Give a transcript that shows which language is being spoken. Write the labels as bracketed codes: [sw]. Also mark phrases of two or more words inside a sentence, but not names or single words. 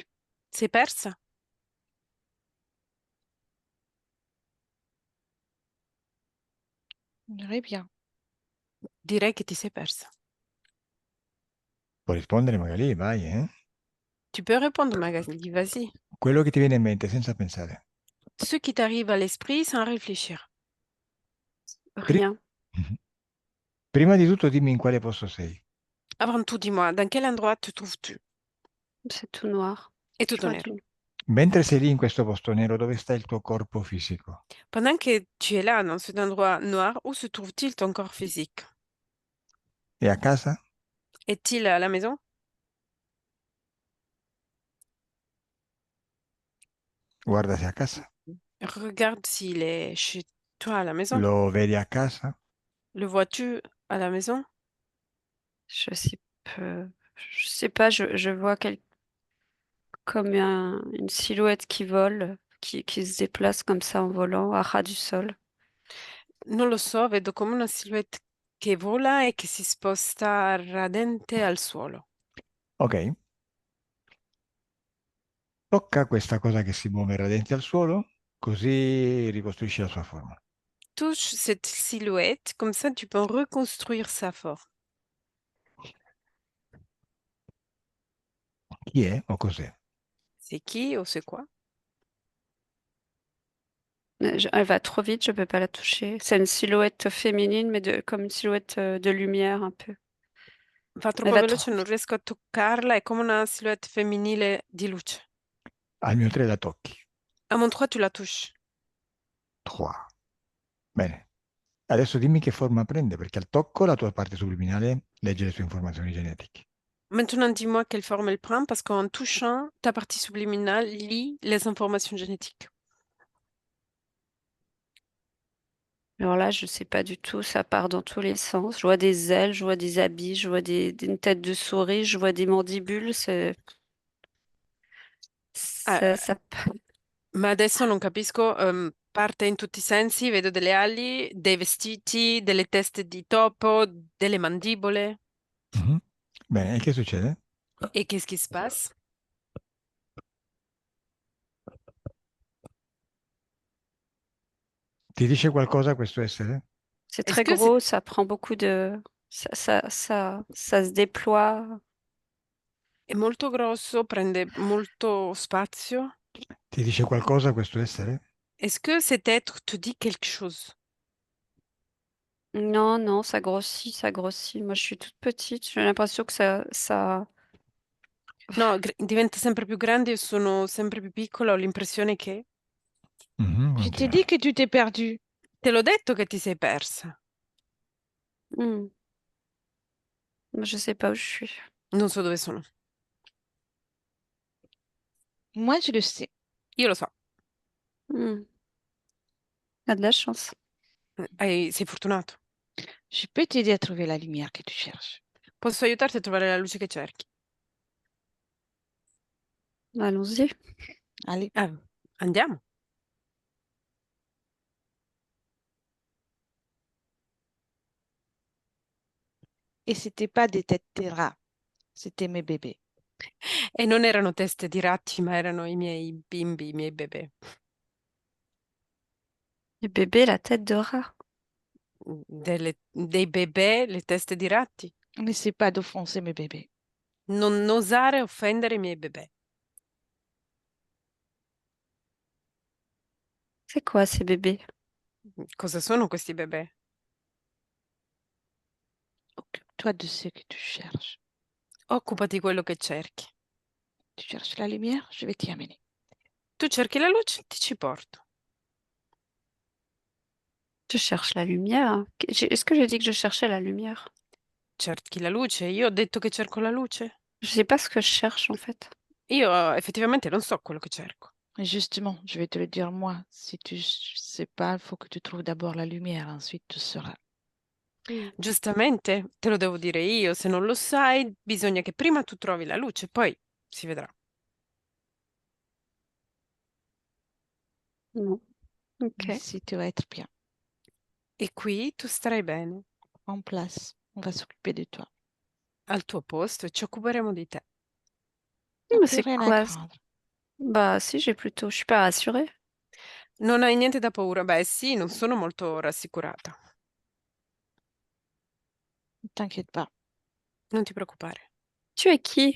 [it] Sei persa? [fr] On dirait bien. [it] Direi che ti sei persa. Puoi rispondere magari, vai, [fr] Tu peux répondre, Magali, vas-y. [it] Quello che ti viene in mente senza pensare. [fr] Ce qui t'arrive à l'esprit sans réfléchir. Pri- Rien. Mhm. [it] Prima di tutto dimmi in quale posto sei. [fr] Avant tout, dis-moi, dans quel endroit te trouves-tu? C'est tout noir. [it] È [fr] Je [it] tutto [fr] vois [it] nero. [fr] tout. [it] Mentre sei lì in questo posto nero, dove sta il tuo corpo fisico? [fr] Pendant que tu es là, dans cet endroit noir, où se trouve-t-il ton corps physique? [it] È a casa? [fr] Est-il à la maison? [it] Guarda se è a casa. [fr] Regarde s'il est chez toi à la maison. [it] Lo vedi a casa? [fr] Le vois-tu à la maison? Je sais pas, je vois comme une silhouette qui vole, qui se déplace comme ça en volant à ras du sol. [it] Non lo so, vedo come una silhouette che vola e che si sposta radente al suolo. Ok. Tocca questa cosa che si muove radente al suolo, così ricostruisci la sua forma. [fr] Touche cette silhouette, comme ça tu peux reconstruire sa forme. [it] Chi è o cos'è? [fr] C'est qui ou c'est quoi? Elle va trop vite, je peux pas la toucher. C'est une silhouette féminine, mais comme une silhouette de lumière un peu. [it] Va [fr] Elle [it] troppo [fr] va [it] veloce, [fr] trop. [it] non riesco a toccarla, è come una silhouette femminile di luce. Al mio 3 la tocchi. [fr] À mon 3, tu la touches. 3. [it] Bene. Adesso dimmi che forma prende, perché al tocco la tua parte subliminale legge le sue informazioni genetiche. [fr] Maintenant, dis-moi quelle forme elle prend, parce qu'en touchant, ta partie subliminale lit les informations génétiques. Alors là, je sais pas du tout, ça part dans tous les sens. Je vois des ailes, je vois des habits, je vois une tête de souris, je vois des mandibules. Ah, Ça... [it] ma adesso non capisco, parte in tutti i sensi, vedo delle ali, dei vestiti, delle teste di topo, delle mandibole. Mhm. Bene, e che succede? [fr] Et qu'est-ce qui se passe? [it] Ti dice qualcosa questo essere? [fr] C'est Est-ce très que c'est gros, ça prend beaucoup de... Ça se déploie. [it] è molto grosso, prende molto spazio? Ti dice qualcosa questo essere? [fr] Est-ce que cet être te dit quelque chose? Non, non, ça grossit, ça grossit. Moi, je suis toute petite. J'ai l'impression que ça... [it] No, diventa sempre più grande, io sono sempre più piccola, ho l'impressione che... Mhm, [fr] Je t'ai [it] continua. [fr] dit que tu t'es perdu. [it] Te l'ho detto che ti sei persa. Hmm. [fr] Moi, je sais pas où je suis. [it] Non so dove sono. [fr] Moi, je le sais. [it] Io lo so. [fr] Hmm. T'as de la chance. [it] Sei fortunato. [fr] Je peux t'aider à trouver la lumière que tu cherches. [it] Posso aiutarti a trovare la luce che cerchi. [fr] Allons-y. Allez. [it] Andiamo. [fr] Et c'était pas des têtes de rats, c'était mes bébés. [it] E non erano teste di ratti, ma erano i miei bimbi, i miei bebè. [fr] Le bébé, la tête de rat. [it] Dei bebè, le teste di ratti. [fr] N'essaie pas d'offenser mes bébés. [it] Non osare offendere i miei bebè. [fr] C'est quoi ces bébés? [it] Cosa sono questi bebè? [fr] Occupe-toi de ce que tu cherches. [it] Occupati di quello che cerchi. [fr] Tu cherches la lumière, je vais t'y amener. [it] Tu cerchi la luce, ti ci porto. [fr] Je cherche la lumière. Est-ce que j'ai dit que je cherchais la lumière? [it] Cerchi la luce? Io ho detto che cerco la luce? [fr] Je sais pas ce que je cherche en fait. [it] Io effettivamente non so quello che cerco. [fr] Et justement, je vais te le dire moi. Si tu sais pas, il faut que tu trouves d'abord la lumière, ensuite tu sauras. [it] Giustamente, te lo devo dire io, se non lo sai, bisogna che prima tu trovi la luce, poi si vedrà. [fr] Non. Ok. Ici, tu vas être bien, [it] E qui tu starai bene, [fr] en place. On va s'occuper de toi. [it] al tuo posto, e ci occuperemo di te. [fr] Mais Plus c'est rien à quoi? craindre. Bah si, je suis pas rassurée. [it] Non hai niente da paura? Beh, sì, non sono molto rassicurata. [fr] Ne t'inquiète pas. [it] Non ti preoccupare. [fr] Tu es qui?